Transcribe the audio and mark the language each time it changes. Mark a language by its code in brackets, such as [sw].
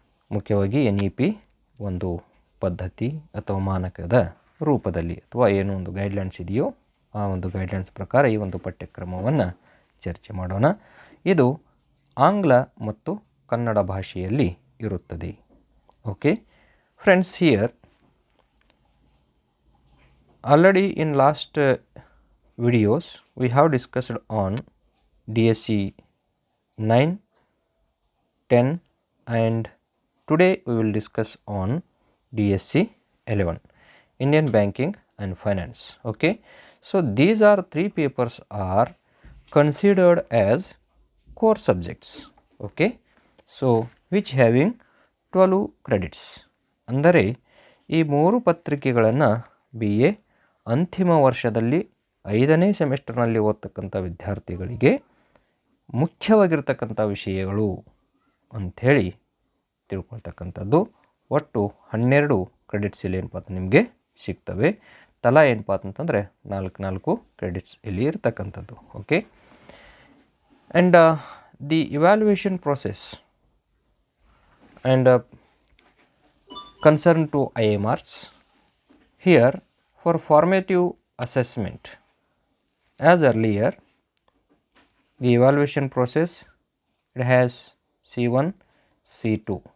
[kn] ಮುಖ್ಯವಾಗಿ NEP ಒಂದು ಪದ್ಧತಿ ಅಥವಾ ಮಾನಕದ ರೂಪದಲ್ಲಿ ಅಥವಾ ಏನೋ ಒಂದು ಗೈಡ್ಲೈನ್ಸ್ ಇದೆಯೋ ಆ ಒಂದು ಗೈಡ್ಲೈನ್ಸ್ ಪ್ರಕಾರ ಈ ಒಂದು ಪಠ್ಯಕ್ರಮವನ್ನು ಚರ್ಚೆ ಮಾಡೋಣ. ಇದು ಆಂಗ್ಲ ಮತ್ತು ಕನ್ನಡ ಭಾಷೆಯಲ್ಲಿ ಇರುತ್ತದೆ. [en] Okay friends, here already in last videos we have discussed on DSC 9, 10 and today we will discuss on DSC 11 Indian Banking and Finance. Okay, so these are three papers are considered as core subjects. Okay, so which having 12 credits. [kn] ಅಂದರೆ ಈ ಮೂರು ಪತ್ರಿಕೆಗಳನ್ನು BA ಅಂತಿಮ ವರ್ಷದಲ್ಲಿ 5ನೇ ಸೆಮಿಸ್ಟರ್ನಲ್ಲಿ ಓದ್ತಕ್ಕಂಥ ವಿದ್ಯಾರ್ಥಿಗಳಿಗೆ ಮುಖ್ಯವಾಗಿರ್ತಕ್ಕಂಥ ವಿಷಯಗಳು ಅಂಥೇಳಿ ತಿಳ್ಕೊಳ್ತಕ್ಕಂಥದ್ದು. ಒಟ್ಟು 12 ಕ್ರೆಡಿಟ್ಸ್ ಇಲ್ಲಿ ಏನಪ್ಪ ಅಂತ ನಿಮಗೆ ಸಿಗ್ತವೆ. ತಲಾ ಏನಪ್ಪ ಅಂತಂದರೆ 4 ಕ್ರೆಡಿಟ್ಸ್ ಇಲ್ಲಿ ಇರ್ತಕ್ಕಂಥದ್ದು. [en] Okay, and the evaluation process and concern to IMRs here for formative assessment. As earlier, the evaluation process it has C1, C2.